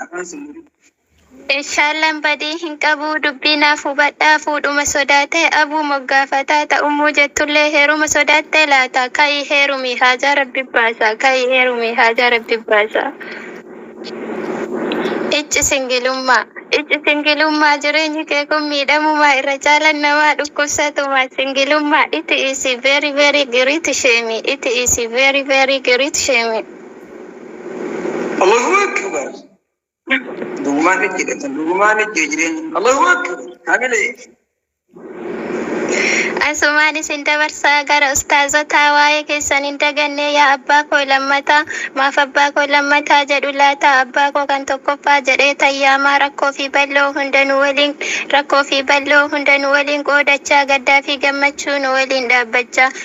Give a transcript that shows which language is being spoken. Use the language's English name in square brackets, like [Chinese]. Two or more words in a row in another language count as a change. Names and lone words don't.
[Oromo] Afaan sun Inshaallah badii hin qabu dubbii naaf hubadhaa fuudhuma sodaatee abuu moggaafataa ta'ummuu jettullee heeruma sodaattee laata ka'ii heerumii haajaa rabbi baasa ka'ii heerumii haajaa rabbi baasa. Icci singilummaa, icci singilummaa jireenyi kee kun miidhamumaa irra caalan namaa dhukkubsatumaa singilummaa [English] it is very very great shame, it is very very great shame. [Arabic] Allahu Akbar. [Oromo] Dhugumaan itti hidhatan, dhugumaan itti jireenya. [Arabic] Allahu Akbar. Hamilee. [Oromo] Asumaan isin dabarsaa gara ustaazotaa waa'ee keessan hin daganne yaa abbaa koo lammataa. Maaf abbaa koo lammataa jedhu laata? Abbaa koo kan tokkoffaa jedhee tayyaamaa rakkoo fi bal'oo hunda nu waliin, rakkoo fi bal'oo hunda nu waliin qoodachaa gaddaa fi gammachuu nu waliin dhaabbachaa.